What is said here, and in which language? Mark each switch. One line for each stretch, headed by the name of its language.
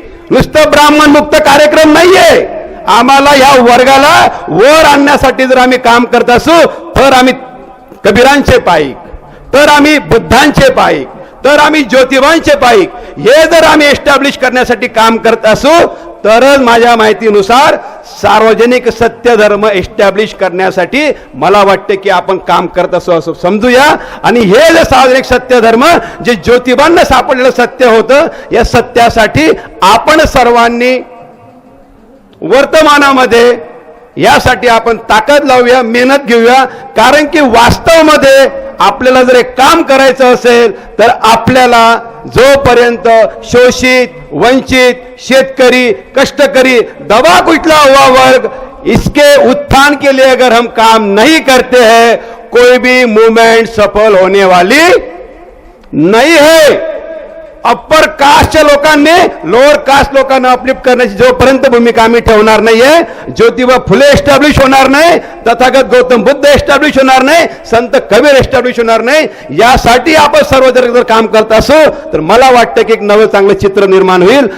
Marathi: नुसतं ब्राह्मण मुक्त कार्यक्रम नाहीये. आम्हाला या वर्गाला वर आणण्यासाठी जर आम्ही काम करत असू, तर आम्ही कबीरांचे पाईक, तर आम्ही बुद्धांचे पाईक, तर आम्ही ज्योतिबांचे पाईक, हे जर आम्ही एस्टॅब्लिश करण्यासाठी काम करत असू, तरच माझ्या माहितीनुसार सार्वजनिक सत्यधर्म एस्टॅब्लिश करण्यासाठी मला वाटते की आपण काम करत असो असं समजूया. आणि हे जे सार्वजनिक सत्यधर्म, जे ज्योतिबांना सापडलेलं सत्य होतं, या सत्यासाठी आपण सर्वांनी वर्तमानामध्ये यासाठी आपण ताकद लावूया, मेहनत घेऊया. कारण की वास्तवमध्ये आपल्याला जर एक काम करायचं असेल, तर आपल्याला जोपर्यंत शोषित, वंचित, शेतकरी, कष्टकरी,
Hindi: दबा कुचला हुआ वर्ग, इसके उत्थान के लिए अगर हम काम नहीं करते हैं, कोई भी मूवमेंट सफल होने वाली नहीं है.
Marathi: अप्पर कास्टच्या लोकांनी लोअर कास्ट लोकांना अपलिफ्ट करण्याची जोपर्यंत भूमिका आम्ही ठेवणार नाहीये, ज्योतिबा फुले एस्टॅब्लिश होणार नाही, तथागत गौतम बुद्ध एस्टॅब्लिश होणार नाही, संत कबीर एस्टॅब्लिश होणार नाही. यासाठी आपण सर्वजण जर काम करत असो, तर मला वाटतं की एक नवं चांगलं चित्र निर्माण होईल.